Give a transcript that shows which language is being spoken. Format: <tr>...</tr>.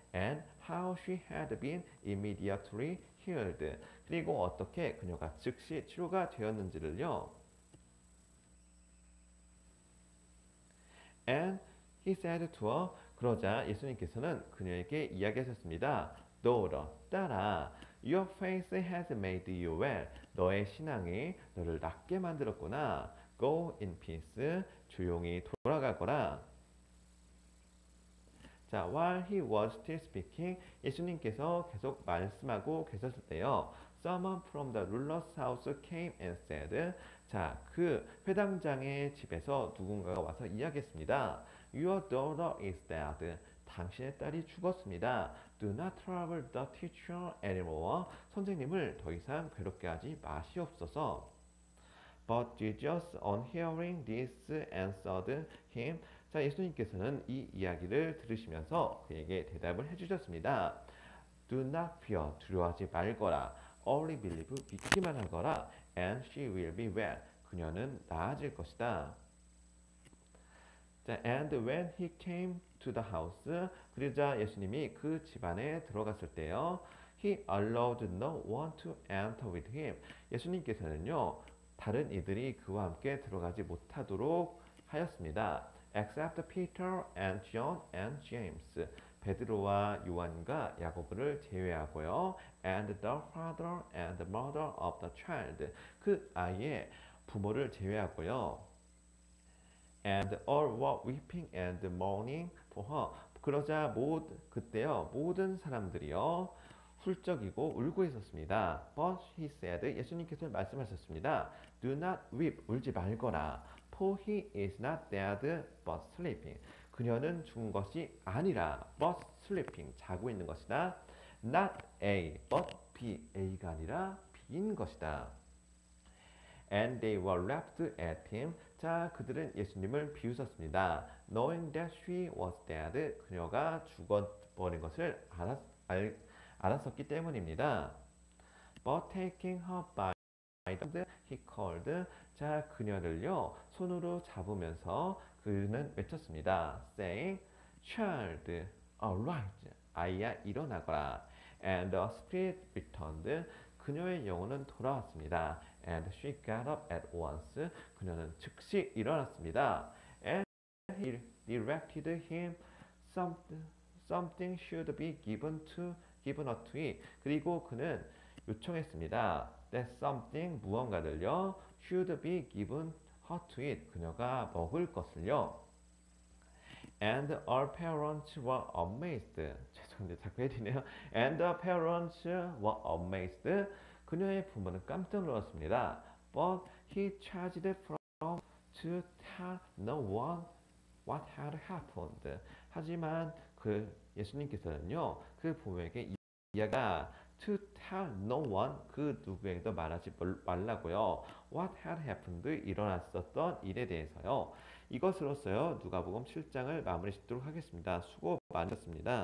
<en>And how she had been immediately healed,</en> <ko>그리고 어떻게 그녀가 즉시 치료가 되었는지를요.</ko> <en>And he said to her,</en> <ko>그러자 예수님께서는 그녀에게 이야기하셨습니다.</ko> <en>Daughter,</en> <ko>딸아,</ko> <en>your faith has made you well.</en> <ko>너의 신앙이 너를 낫게 만들었구나.</ko> <en>Go in peace,</en> <ko>조용히 돌아가거라.</ko> <en>자, while he was still speaking,</en> <ko>예수님께서 계속 말씀하고 계셨을 때요.</ko> <en>Someone from the ruler's house came and said,</en> <ko>자, 그 회당장의 집에서 누군가가 와서 이야기했습니다.</ko> <en>Your daughter is dead.</en> <ko>당신의 딸이 죽었습니다.</ko> <en>Do not trouble the teacher anymore.</en> <ko>선생님을 더 이상 괴롭게 하지 마시옵소서.</ko> <en>But Jesus, on hearing this, answered him.</en> <ko>자, 예수님께서는 이 이야기를 들으시면서 그에게 대답을 해주셨습니다.</ko> <en>Do not fear,</en> <ko>두려워하지 말거라.</ko> <en>Only believe,</en> <ko>믿기만 하거라.</ko> <en>And she will be well,</en> <ko>그녀는 나아질 것이다.</ko> <en>자, and when he came to the house,</en> <ko>그러자 예수님이 그 집안에 들어갔을 때요.</ko> <en>He allowed no one to enter with him.</en> <ko>예수님께서는요, 다른 이들이 그와 함께 들어가지 못하도록 하였습니다.</ko> <en>Except Peter and John and James.</en> <ko>베드로와 요한과 야고보를 제외하고요.</ko> <en>And the father and the mother of the child.</en> <ko>그 아이의 부모를 제외하고요.</ko> <en>And all were weeping and mourning for her.</en> <ko>그러자 그때요, 모든 사람들이요, 훌쩍이고 울고 있었습니다.</ko> <en>But he said,</en> <ko>예수님께서 말씀하셨습니다.</ko> <en>Do not weep.</en> <ko>울지 말거라.</ko> <en>For he is not dead but sleeping.</en> <ko>그녀는 죽은 것이 아니라</ko> <en>but sleeping.</en> <ko>자고 있는 것이다.</ko> <en>Not A but B.</en> <ko>A가 아니라 B인 것이다.</ko> <en>And they were laughed at him.</en> <ko>자, 그들은 예수님을 비웃었습니다.</ko> <en>Knowing that she was dead.</en> <ko>그녀가 죽어버린 것을 알았었기 때문입니다.</ko> <en>But taking her by the hand, he called.</en> <ko>자, 그녀를요 손으로 잡으면서 그는 외쳤습니다.</ko> <en>Saying, Child, arise.</en> <ko>아이야 일어나거라.</ko> <en>And the spirit returned.</en> <ko>그녀의 영혼은 돌아왔습니다.</ko> <en>And she got up at once.</en> <ko>그녀는 즉시 일어났습니다.</ko> <en>And he directed him something should be given her to eat.</en> <ko>그리고 그는 요청했습니다.</ko> <en>That something</en> <ko>무언가를요</ko> <en>should be given her to eat.</en> <ko>그녀가 먹을 것을요.</ko> <en>And our parents were amazed.</en> <ko>죄송합니다. 자꾸 해지네요.</ko> <en>And the parents were amazed.</en> <ko>그녀의 부모는 깜짝 놀랐습니다.</ko> <en>But he charged from to tell no one what had happened.</en> <ko>하지만 그 예수님께서는요, 그 부모에게 이야가</ko> <en>to tell no one,</en> <ko>그 누구에게도 말하지 말라고요.</ko> <en>What had happened,</en> <ko>일어났었던 일에 대해서요. 이것으로써요, 누가복음 7장을 마무리 짓도록 하겠습니다. 수고 많으셨습니다.</ko>